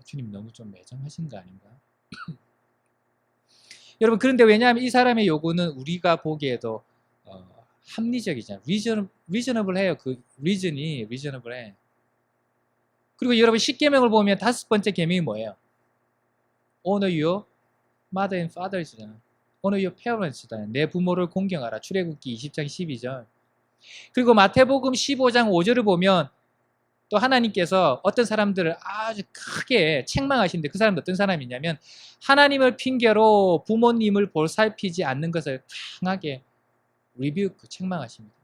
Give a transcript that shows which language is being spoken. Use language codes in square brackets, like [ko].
[ko] 주님 너무 좀 매정하신 거 아닌가? 여러분 그런데 왜냐하면 이 사람의 요구는 우리가 보기에도 합리적이잖아요. 리저너블해요. 그 리즌이 리저너블해. 그리고 여러분 10계명을 보면 다섯 번째 계명이 뭐예요? [en] Honor your mother and fathers잖아. Honor your parents [ko] 다. 내 부모를 공경하라. 출애굽기 20장 12절. 그리고 마태복음 15장 5절을 보면 또 하나님께서 어떤 사람들을 아주 크게 책망하시는데 그 사람은 어떤 사람이냐면 하나님을 핑계로 부모님을 보살피지 않는 것을 강하게 책망하십니다.